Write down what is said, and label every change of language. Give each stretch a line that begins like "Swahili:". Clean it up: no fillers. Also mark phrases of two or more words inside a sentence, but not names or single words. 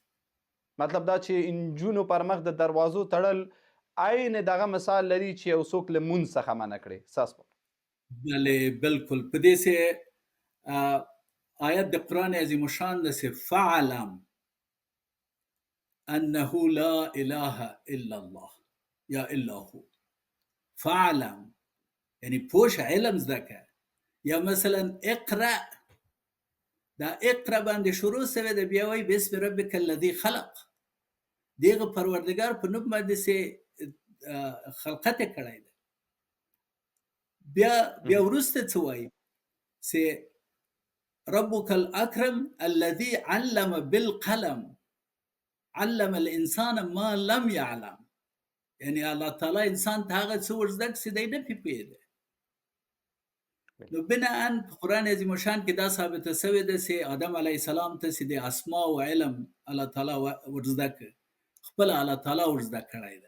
Pashto: مطلب دا چې نجونو پر مخ د دروازو تړل عین دغه مثال لري چې یو څوک له مونځ څخه منع کړي. ستاسو بلې بالکل. په دې سه آیت د قرآن عظیم الشان ده چې
Arabic: فعلم انه لا اله الا الله
Pashto: یا
Arabic: الا هو فاعلم،
Pashto: یعنی پوش علم زده. یا مثلا اقرا، دا اقرا باندې شروع سوی د بیا وای
Arabic: بسم ربک الذی خلق،
Pashto: دیغه پروردگار په نوم باندې سه خلقت کړی ده. بیا ورسته څه وای سه
Arabic: ربك الاكرم الذي علم بالقلم علم الانسان ما لم يعلم،
Pashto: یعنی الله تعالی انسان ته هغه څه ورزده چې دی نه پیپیده. نو بناء په قرآن عظیم شان کې دا ثابته شوې ده چې آدم
Arabic: علیه السلام
Pashto: ته چې د اسماء او علم الله تعالی ورزده کړ، خپل الله تعالی ورزده کړی ده.